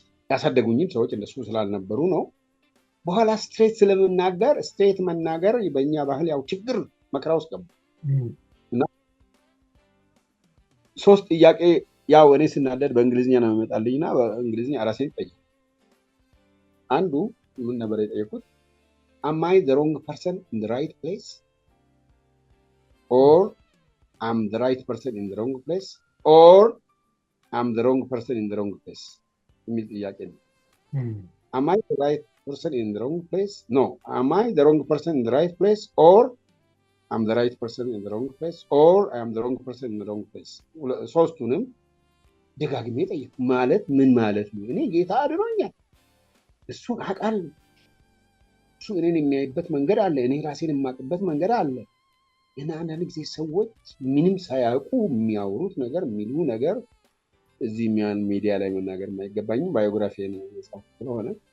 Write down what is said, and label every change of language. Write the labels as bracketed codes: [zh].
[am] ያሳደጉኝም ሰዎች እንደሱ ስላልነበሩ ነው። በኋላ ስትሬት መናገር በእኛ ባህል ያው ችግር መከራ ውስጥ ገቡ እና 3 ጥያቄ ያው እኔ ስናደድ በእንግሊዝኛ ነው የሚመጣልኝ እና በእንግሊዝኛ ራሴን ጠየቅኩ። አንዱ ምን ነበር የጠየቁት? [en] am I the wrong person in the right place or am the right person in the wrong place or am the wrong person in the wrong place [am] የሚል ጥያቄ ነው። [en] am I the right person in the wrong place? No. am I the wrong person in the right place or am the right person in the wrong place or I am the wrong person in the wrong place? [am] ሶስቱንም ደጋግሜ ጠየቅኩ። ማለት ምን ማለት ነው? እኔ ጌታ አድኖኛል፣ እሱን አውቃለሁ፣ እሱ እኔን የሚያይበት መንገድ አለ፣ እኔ ራሴን የማውቅበት መንገድ አለ። እና አንዳንድ ጊዜ ሰዎች ምንም ሳያውቁ የሚያወሩት ነገር የሚሉ ነገር እዚህ ሚዲያ ላይ መናገር የማይገባኝም ባዮግራፊ ነው መጽሐፍ ስለሆነ